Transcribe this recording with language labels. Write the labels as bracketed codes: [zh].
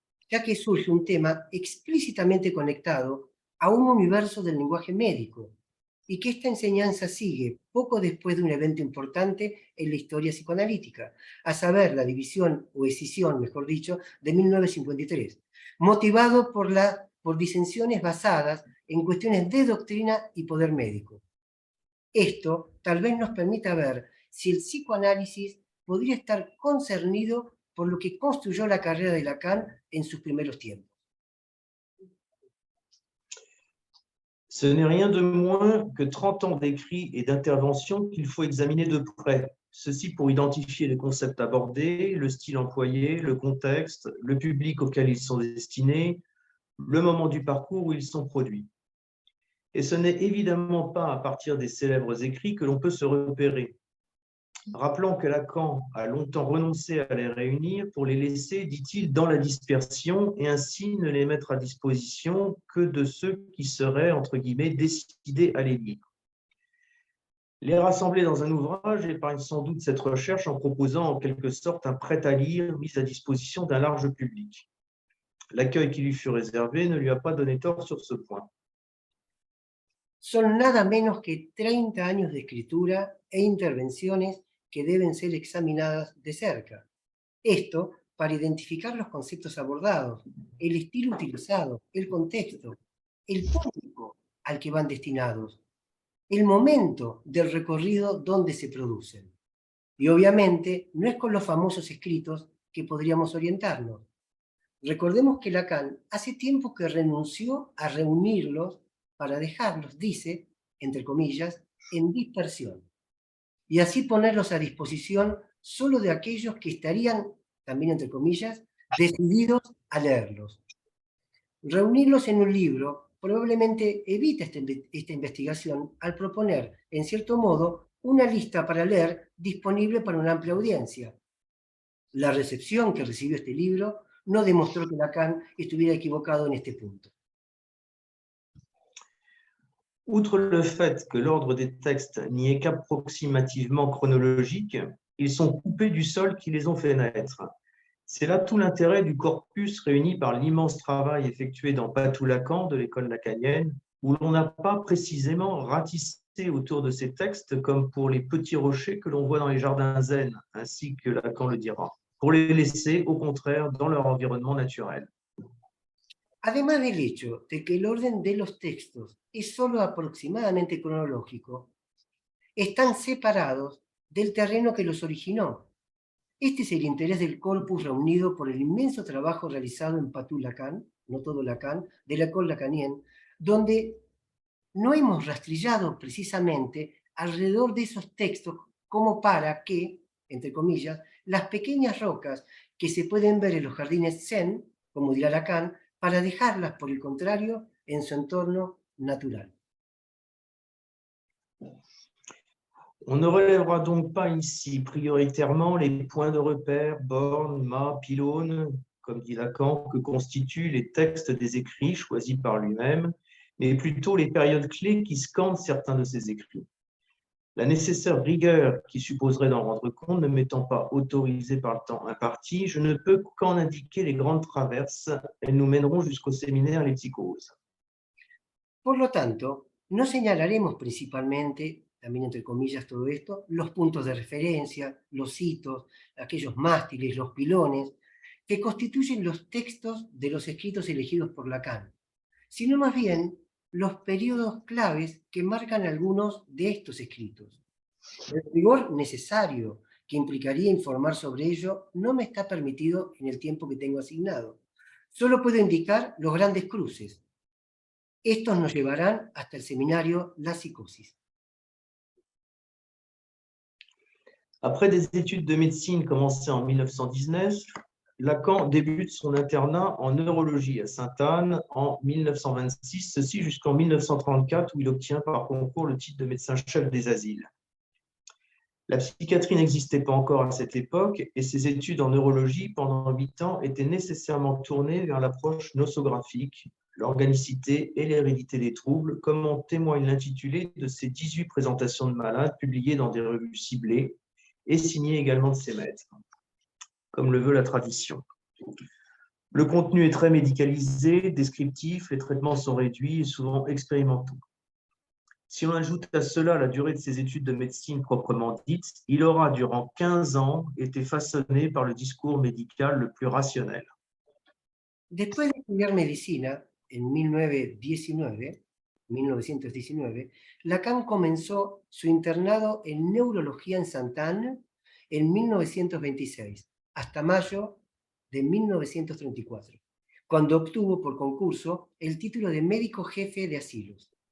[es] ya que surge un tema explícitamente conectado a un universo del lenguaje médico, y que esta enseñanza sigue poco después de un evento importante en la historia psicoanalítica, a saber, la división o escisión, mejor dicho, de 1953, motivado por disensiones basadas en cuestiones de doctrina y poder médico. Esto tal vez nos permita ver si el psicoanálisis podría estar concernido por lo que construyó la carrera de Lacan en sus primeros tiempos. [fr] Ce n'est rien de moins que 30 ans d'écrits et d'interventions qu'il faut examiner de près. Ceci pour identifier les concepts abordés, le style employé, le contexte, le public auquel ils sont destinés, le moment du parcours où ils sont produits. Et ce n'est évidemment pas à partir des célèbres écrits que l'on peut se repérer. Rappelons que Lacan a longtemps renoncé à les réunir pour les laisser, dit-il, dans la dispersion et ainsi ne les mettre à disposition que de ceux qui seraient, entre guillemets, décidés à les lire. Les rassembler dans un ouvrage épargne sans doute cette recherche en proposant en quelque sorte un prêt-à-lire mis à disposition d'un large public. L'accueil qui lui fut réservé ne lui a pas donné tort sur ce point. [es] Son nada menos que 30 años de escritura e intervenciones que deben ser examinadas de cerca. Esto para identificar los conceptos abordados, el estilo utilizado, el contexto, el público al que van destinados, el momento del recorrido donde se producen. Y obviamente no es con los famosos escritos que podríamos orientarnos. Recordemos que Lacan hace tiempo que renunció a reunirlos para dejarlos, dice, entre comillas, en dispersión, y así ponerlos a disposición solo de aquellos que estarían, también entre comillas, decididos a leerlos. Reunirlos en un libro probablemente evita esta investigación al proponer, en cierto modo, una lista para leer disponible para una amplia audiencia. La recepción que recibió este libro no demostró que Lacan estuviera equivocado en este punto. [fr] Outre le fait que l'ordre des textes n'y est qu'approximativement chronologique, ils sont coupés du sol qui les ont fait naître. C'est là tout l'intérêt du corpus réuni par l'immense travail effectué dans Patou Lacan de l'école lacanienne, où l'on n'a pas précisément ratissé autour de ces textes comme pour les petits rochers que l'on voit dans les jardins zen, ainsi que Lacan le dira, pour les laisser au contraire dans leur environnement naturel. [es] Además del hecho de que el orden de los textos es solo aproximadamente cronológico, están separados del terreno que los originó. Este es el interés del corpus reunido por el inmenso trabajo realizado en Patou Lacan, no todo Lacan, de la école lacanienne, donde no hemos rastrillado precisamente alrededor de esos textos como para que, entre comillas, las pequeñas rocas que se pueden ver en los jardines zen, como dirá Lacan, para dejarlas, por el contrario, en su entorno natural. [fr] On ne relèvera donc pas ici prioritairement les points de repère, bornes, mâts, pylônes, comme dit Lacan, que constituent les textes des écrits choisis par lui-même, mais plutôt les périodes clés qui scandent certains de ces écrits. La nécessaire rigueur qui supposerait d'en rendre compte ne m'étant pas autorisée par le temps imparti, je ne peux qu'en indiquer les grandes traverses. Elles nous mèneront jusqu'au séminaire Les Psychoses. [es] Por lo tanto, no señalaremos principalmente, también entre comillas todo esto, los puntos de referencia, los hitos, aquellos mástiles, los pilones, que constituyen los textos de los escritos elegidos por Lacan, sino más bien los periodos claves que marcan algunos de estos escritos. El rigor necesario que implicaría informar sobre ello no me está permitido en el tiempo que tengo asignado. Solo puedo indicar los grandes cruces. Estos nos llevarán hasta el seminario La Psicosis. [fr] Après des études de médecine commencées en 1919, Lacan débute son internat en neurologie à Sainte-Anne en 1926, ceci jusqu'en 1934 où il obtient par concours le titre de médecin-chef des asiles. La psychiatrie n'existait pas encore à cette époque et ses études en neurologie pendant 8 ans étaient nécessairement tournées vers l'approche nosographique, l'organicité et l'hérédité des troubles, comme en témoigne l'intitulé de ses 18 présentations de malades publiées dans des revues ciblées et signées également de ses maîtres, comme le veut la tradition. Le contenu est très médicalisé, descriptif, les traitements sont réduits et souvent expérimentaux. Si on ajoute à cela la durée de ses études de médecine proprement dites, il aura durant 15 ans été façonné par le discours médical le plus rationnel. [es] Después de estudiar medicina en 1919, Lacan comenzó su internado en neurología en Sainte-Anne en 1926, hasta mayo de 1934, cuando obtuvo por concurso el título de médico jefe de asilos.